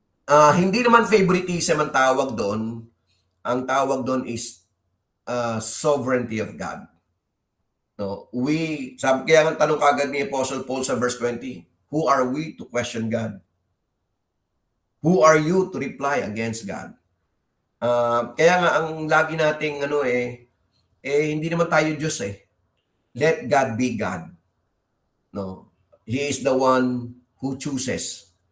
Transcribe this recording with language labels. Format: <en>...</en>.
<tl>Hindi naman favoritism ang tawag doon. Ang tawag doon is</tl> <en>sovereignty of God.</en> <tl>No, kaya ang tanong kagad ni Apostle Paul sa verse 20,</tl> <en>who are we to question God? Who are you to reply against God?</en> <tl>Kaya nga ang lagi nating hindi naman tayo Diyos eh.</tl> <en>Let God be God. No. He is the one who chooses.</en>